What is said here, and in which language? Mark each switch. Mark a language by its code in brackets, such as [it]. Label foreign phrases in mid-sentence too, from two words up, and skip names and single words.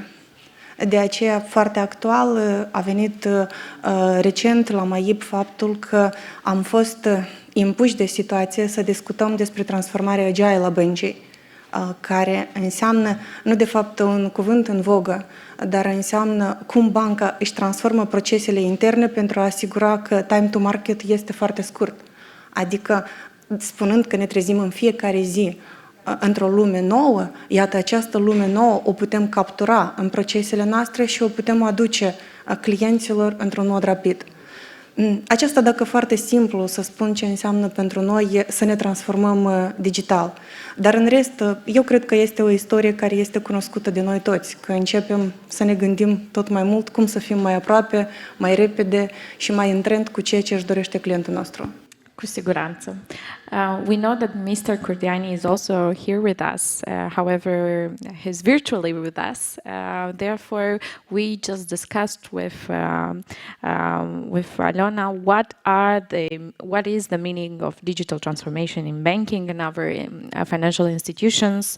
[ro] De aceea, foarte actual, a venit recent la maib faptul că am fost impuși de situație să discutăm despre transformarea agile a băncii. care înseamnă, nu de fapt un cuvânt în vogă, dar înseamnă cum banca își transformă procesele interne pentru a asigura că [en] time to market [ro] este foarte scurt. Adică, spunând că ne trezim în fiecare zi într-o lume nouă, iată, această lume nouă o putem captura în procesele noastre și o putem aduce clienților într-un mod rapid. Aceasta, dacă foarte simplu să spun ce înseamnă pentru noi să ne transformăm digital. Dar în rest, eu cred că este o istorie care este cunoscută de noi toți, că începem să ne gândim tot mai mult cum să fim mai aproape, mai repede și mai în trend cu ceea ce își dorește clientul nostru. Cu siguranță. [en] We know that Mr. Kurdiani is also here with us. However, he's virtually with us. Therefore, we just discussed with Alona what is the meaning of digital transformation in banking and other financial institutions.